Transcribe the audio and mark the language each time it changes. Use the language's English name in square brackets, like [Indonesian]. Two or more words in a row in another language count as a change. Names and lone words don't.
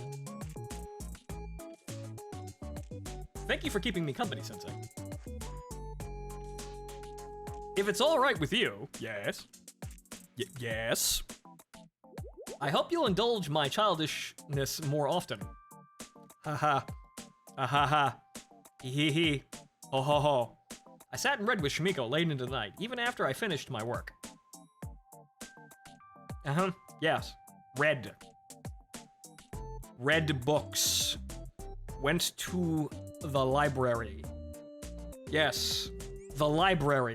[English] Thank you for keeping me company, Sensei. If it's all right with you, yes. Yes. I hope you'll indulge my childishness more often. Haha. Ahaha. Hee hee hee. Ho ho ho. I sat and read with Shimiko late into the night, even after I finished my work. Yes. Read. Read books. Went to the library. Yes. The library.